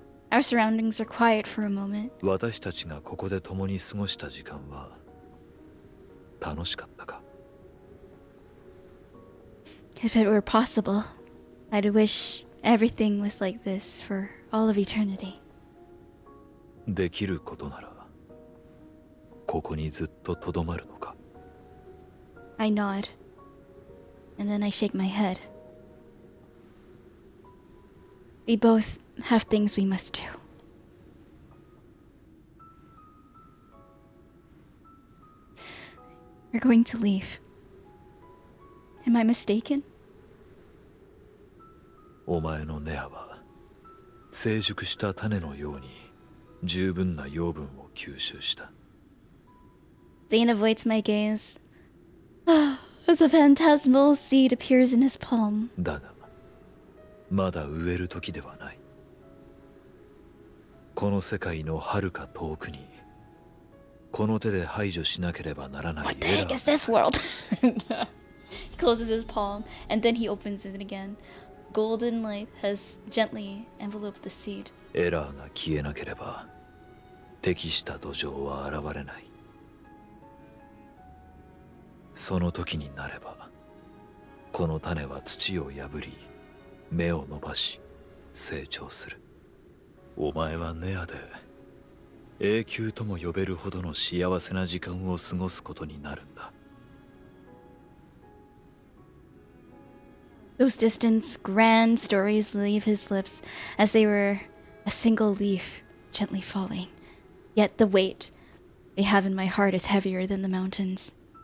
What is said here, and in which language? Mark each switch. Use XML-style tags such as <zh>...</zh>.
<en>Our surroundings are quiet for a moment.</en> <ja>私たちがここで共に過ごした時間は楽しかったか？</ja> <en>If it were possible, I'd wish everything was like this for all of eternity.</en> <ja>できることならここにずっととどまるのか？</ja> <en>I nod, and then I shake my head. We both have things we must do. We're going to leave. Am I mistaken?</en> <ja>お前の根葉は成熟した種のように十分な養分を吸収した。</ja> <en>Zayne avoids my gaze. As a phantasmal seed appears in his palm.</en> <ja>だがまだ植える時ではない。この世界の遥か遠くにこの手で排除しなければならない。</ja> <en>What the heck is this world? He closes his palm and then he opens it again. Golden light has gently enveloped the seed.</en> <ja>エラーが消えなければ適した土壌は現れない。その時になればこの種は土を破り芽を伸ばし成長する。お前はネアで永久とも呼べるほどの幸せな時間を過ごすことになるんだ。</ja> <en>Those distant, grand stories leave his lips as they were a single leaf gently falling. Yet the weight they have in my heart is heavier than the mountains.</en>